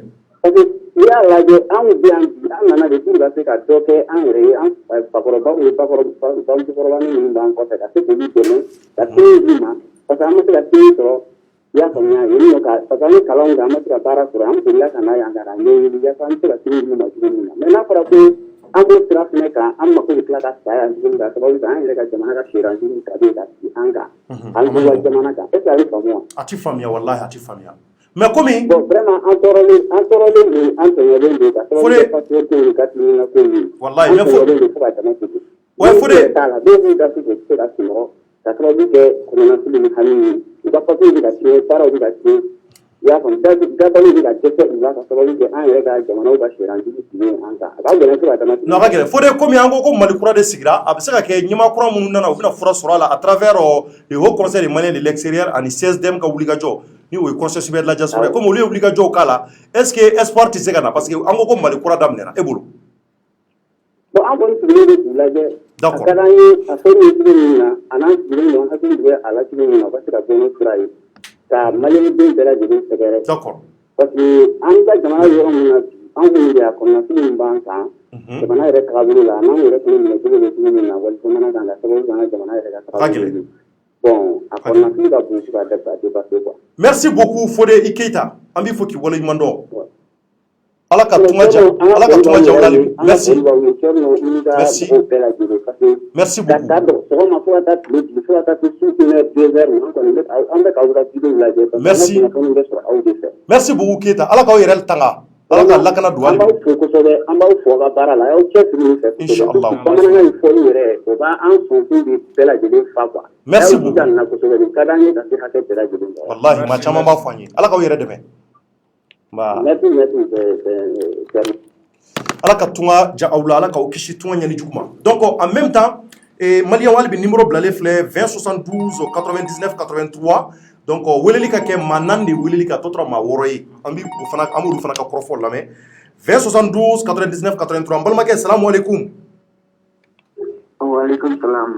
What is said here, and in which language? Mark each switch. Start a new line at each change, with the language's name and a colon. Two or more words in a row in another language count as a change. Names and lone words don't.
French: Parce que
Bambara: n'i y'a lajɛ anw bɛ yan bi an nana de pour ka se ka dɔ kɛ an yɛrɛ ye an fakɔrɔbaw ni bamusokɔrɔbanin minnu b'an kɔfɛ ka se k'olu dɛmɛ ka se d'u ma
French: parce que
Bambara: an ma se ka se sɔrɔ i y'a faamuya yen nɔ
French: parce que
Bambara: an ye kalanw kɛ an ma se ka baara sɔrɔ an bolila ka na yan ka na ɲɛɲini yaasa an bɛ se ka se d'u ma cogo min na mais n'a fɔra ko an b'o sira fɛnɛ kan an mako bɛ tila ka sa yan tuguni ka sababu kɛ an yɛrɛ ka jamana ka seranciw ta bɛ ka sigi an kan an b'u ka jamana kan
French: est ce que
Bambara: a bɛ faamu wa? A ti faamuya wallahi a ti faamuya. Mais komi
French: bon vraiment
Bambara: an tɔɔrɔlen don an tɔɲɔlen don ka sababu kɛ papier ko ni carte ɲinina ko ye wallahi an tɔɲɔlen don fo ka dama tɛmɛ
French: ouais Fode
Bambara: t'a la dɔw b'u da se k'o se ka sunɔgɔ ka sababu kɛ kɔnɔnafili ni hami ye u ka papier bɛ ka tiɲɛ baaraw bɛ ka tiɲɛ i y'a faamu gabaliw bɛ ka dɛsɛ u la ka sababu kɛ an yɛrɛ ka jamanaw ka seranciw sigilen an kan a ka gɛlɛn fo ka dama tɛmɛ. non a ka gɛlɛn Fode komi an ko Mali kura de sigira a bɛ se ka kɛ ɲɛmaa kura minnu nana u bɛna fura sɔrɔ a la
French: à travers le haut conseil des Maliens de l'extérieur
Bambara: ani CSDM ka wulikajɔ ni o ye
French: conseil supérieur de la diaspora comme
Bambara: olu ye wulikajɔw k'a la
French: est ce que espoir
Bambara: tɛ se ka na parce que an ko Mali kura daminɛna e bolo. bon an kɔni sigilen de k'u lajɛ a ka d'an ye a fɛn min cogo min na a n'an sigilen don an hakili bɛ a la cogo min na u ka se ka bɔ n'o sira ye ka maliyɛn den bɛɛ lajɛlen sɛgɛrɛ parce que an ka jamana yɔrɔ min na bi an kɔni bɛ a kɔnɔnafili min b'an kan jamana yɛrɛ taabolo la n'an yɛrɛ fana minɛ cogo bɛ cogo min na wali jamana kan ka sababu kɛ an ka jamana yɛrɛ ka taabolo bon a kɔnɔnafili ka bon ka
French: dépasser quoi. Merci beaucoup Fode I Keita an b'i fo k'i waleɲuman dɔn Ala ka tuma jawlali merci merci merci merci beaucoup Keita Ala k'aw yɛrɛ tanga Ala ka lakana don hali
Bambara: an b'aw fo ka baara la aw cɛ siri fɛ
Arabic: inchallah
Bambara: bamanankan in fɔli yɛrɛ o b'an sɔnkun de bɛɛ lajɛlen fa quoi
French: merci beaucoup
Bambara: ka d'an ye ka se hakɛ bɛɛ lajɛlen wallahi maa caman b'a fɔ an ye Ala k'aw yɛrɛ dɛmɛ
French: merci
Bambara: Ala ka tunga ja aw la Ala k'aw kisi tunga ɲani jugu ma
French: donc en même temps malien
Bambara: wali bi numéro bilalen filɛ 20 72 99 83 donc weleli ka kɛ maa 4 de weleli ka tɔ tora maa 6 ye an b'olu fana ka kɔrɔfɔ lamɛn 20 72 99 83 an balimakɛ
Arabic: salamu alaikum waalaikum salam